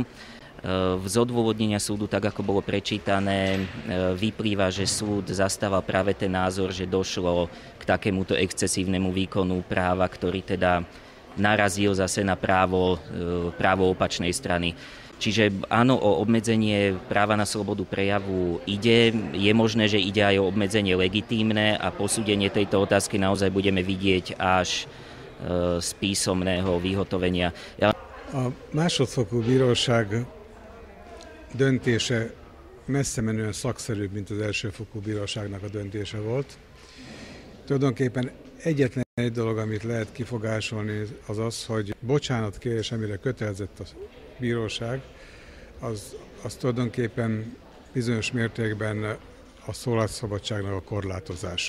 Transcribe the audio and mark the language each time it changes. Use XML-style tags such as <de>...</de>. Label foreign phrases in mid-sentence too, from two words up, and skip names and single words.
<sk>Z odôvodnenia súdu, tak ako bolo prečítané, vyplýva, že súd zastával práve ten názor, že došlo k takémuto excesívnemu výkonu práva, ktorý teda narazil zase na právo opačnej strany. Čiže áno, o obmedzenie práva na slobodu prejavu ide. Je možné, že ide aj o obmedzenie legitímne a posúdenie tejto otázky naozaj budeme vidieť až z písomného vyhotovenia.</sk> <hu>A másodfokú bíróság döntése messze menően szakszerűbb, mint az elsőfokú bíróságnak a döntése volt. Tulajdonképpen egyetlen egy dolog, amit lehet kifogásolni, az az, hogy bocsánatkérés, amire kötelezett a bíróság, az tulajdonképpen bizonyos mértékben a szólásszabadságnak a korlátozása.</hu>